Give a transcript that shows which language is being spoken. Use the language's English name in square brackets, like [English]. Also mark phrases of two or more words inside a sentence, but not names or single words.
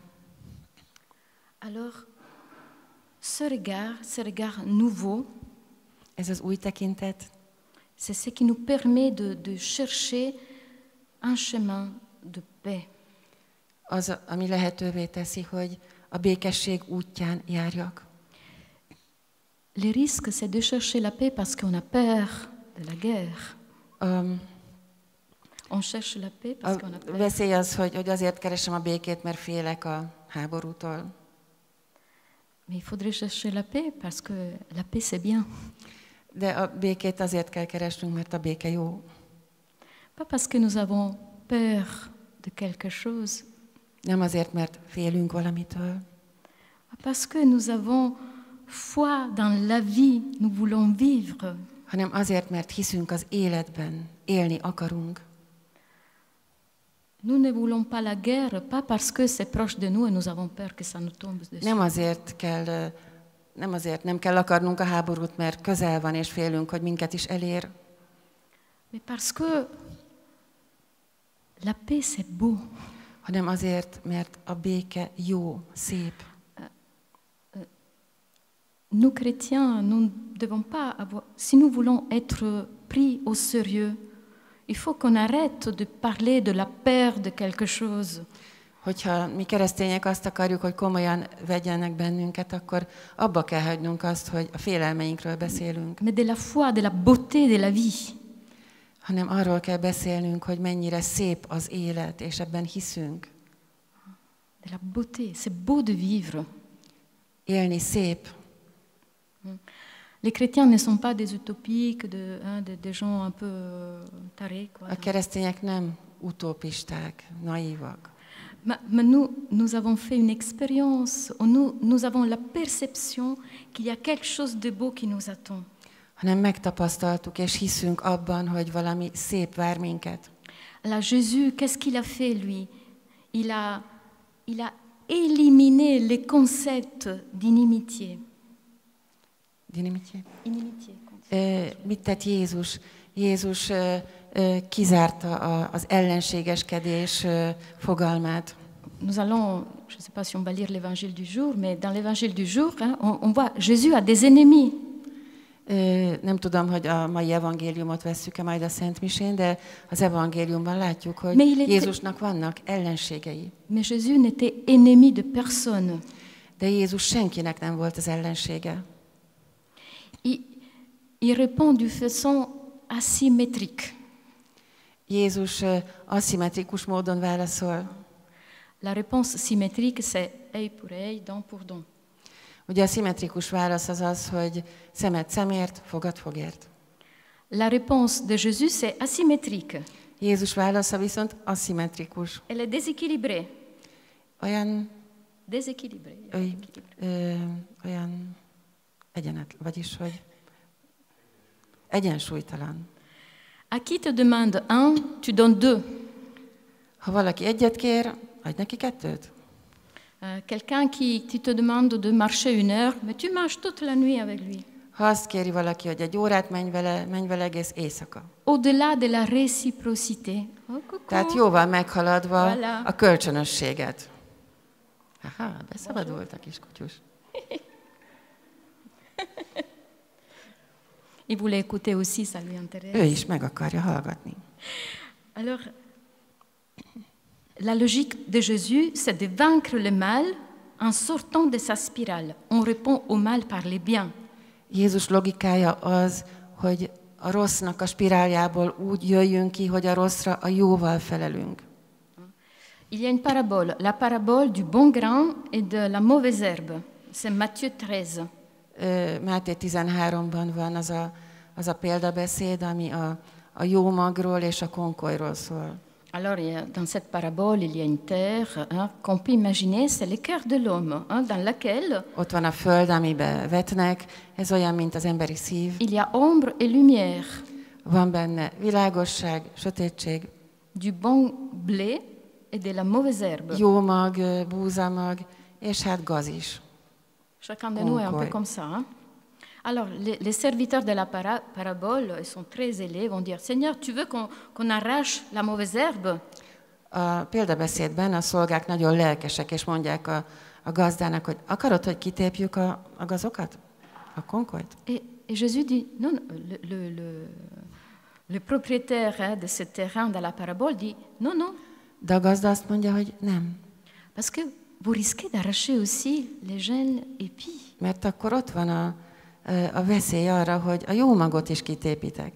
[French] Alors, ce regard nouveau, [Hungarian] Ez az új tekintet, [French] c'est ce qui nous permet de chercher un chemin de paix. [Hungarian] az, ami lehetővé teszi, hogy a békesség útján járjak. [French] Le risque, c'est de chercher la paix parce qu'on a peur de la guerre. On cherche la paix parce qu'on a [Hungarian] A [French] peur. [Hungarian] veszély az, hogy azért keresem a békét, mert félek a háborútól. [French] Mais il faudrait chercher la paix parce que la paix, c'est bien. [Hungarian] De a békét azért kell keresnünk, mert a béke jó. [French] Pas parce que nous avons peur de quelque chose, [Hungarian] Nem azért, mert félünk valamitől, [French] parce que nous avons foi dans la vie, nous voulons vivre. [Hungarian] hanem azért, mert hiszünk az életben, élni akarunk. [French] Nous ne voulons pas la guerre, pas parce que c'est proche de nous et nous avons peur que ça nous tombe dessus. [Hungarian] Nem kell akarnunk a háborút, mert közel van, és félünk, hogy minket is elér, [French] Mais parce que la paix, c'est beau. [Hungarian] hanem azért, mert a béke jó, szép. [French] Nous, chrétiens, nous ne devons pas avoir... Si nous voulons être pris au sérieux, il faut qu'on arrête de parler de la peur de quelque chose. [Hungarian] Hogyha mi keresztények azt akarjuk, hogy komolyan vegyenek bennünket, akkor abba kell hagynunk azt, hogy a félelmeinkről beszélünk, [French] Mais de la foi, de la beauté de la vie. [Hungarian] hanem arról kell beszélnünk, hogy mennyire szép az élet, és ebben hiszünk. [French] De la beauté, c'est beau de vivre. [Hungarian] Élni szép. [French] Les chrétiens ne sont pas des utopiques, des gens un peu tarés. Quoi. [Hungarian] A keresztények nem utópisták, naívak. [French] Mais nous avons fait une expérience, nous avons la perception qu'il y a quelque chose de beau qui nous attend. [Hungarian] Hanem megtapasztaltuk és hiszünk abban, hogy valami szép vár minket. [French] Là, Jésus, qu'est-ce qu'il a fait, lui? Il a éliminé les concepts d'inimitié. Dinamitié? Inimitié. [Hungarian] Mit tett Jézus? Jézus kizárta az ellenségeskedés fogalmát. [French] Nous allons, je ne sais pas si on va lire l'évangile du jour, mais dans l'évangile du jour, on voit Jésus a des ennemis. [Hungarian] Nem tudom, hogy a mai evangéliumot vesszük-e majd a Szent Misén, de az evangéliumban látjuk, hogy Jézusnak vannak ellenségei. [French] Mais Jésus n'était ennemi de personne. [Hungarian] De Jézus senkinek nem volt az ellensége. [French] Il répond d'une façon asymétrique. [Hungarian] Jézus aszimmetrikus módon válaszol. [French] La réponse symétrique, c'est œil pour œil, dent pour dent. [Hungarian] Ugye a szimmetrikus válasz az az, hogy szemet szemért, fogad fogért. [French] La réponse de Jésus, c'est asymétrique. [Hungarian] Jézus válasza viszont aszimmetrikus. [French] Elle est déséquilibrée. [Hungarian] Olyan [French] Déséquilibrée. [Hungarian] olyan vagyis, hogy egyensúlytalan. [French] À qui te demande un, tu donnes deux. [Hungarian] Ha valaki egyet kér, adj neki kettőt. [French] Quelqu'un qui te demande de marcher 1 heure, mais tu marches toute la nuit avec lui. [Hungarian] Ha azt kéri valaki, hogy egy órát menj vele egész éjszaka. [French] Au-delà de la réciprocité. [Hungarian] Tehát jóval meghaladva [French] Voilà. [Hungarian] a kölcsönösséget. Aha, beszabadult a kis kutyus. [French] Il voulait écouter aussi, ça lui intéresse. [Hungarian] Ő is meg akarja hallgatni. [French] Alors, la logique de Jésus, c'est de vaincre le mal en sortant de sa spirale. On répond au mal par les biens. [Hungarian] Jézus logikája az, hogy a rossznak a spiráljából úgy jöjjünk ki, hogy a rosszra a jóval felelünk. [French] Il y a une parabole, la parabole du bon grain et de la mauvaise herbe. C'est Matthieu 13. [Hungarian] Máté 13-ban van az a példabeszéd, ami a jó magról és a konkolyról szól. [French] Alors, dans cette parabole, il y a une terre qu'on peut imaginer, c'est le cœur de l'homme, dans laquelle [Hungarian] Ott van a föld, amiben vetnek, ez olyan, mint az emberi szív. [French] il y a ombre et lumière, [Hungarian] Van benne világosság, sötétség, [French] du bon blé et de la mauvaise herbe. [Hungarian] jó mag, búzamag, és hát gaz is. [French] Chacun de nous est un peu comme ça. Hein? Alors, les serviteurs de la parabole, ils sont très zélés, vont dire, Seigneur, tu veux qu'on arrache la mauvaise herbe? [Hungarian] A példabeszédben a szolgák nagyon lelkesek, és mondják a gazdának, hogy akarod, hogy kitépjük a gazokat? A konkolyt? [French] Et Jésus dit, non, le propriétaire de ce terrain dans la parabole dit, non, non, [Hungarian] De a gazda azt mondja, hogy nem. [French] parce que vous risquez d'arracher aussi les jeunes épis. [Hungarian] Mert akkor ott van a veszély arra, hogy a jó magot is kitépitek.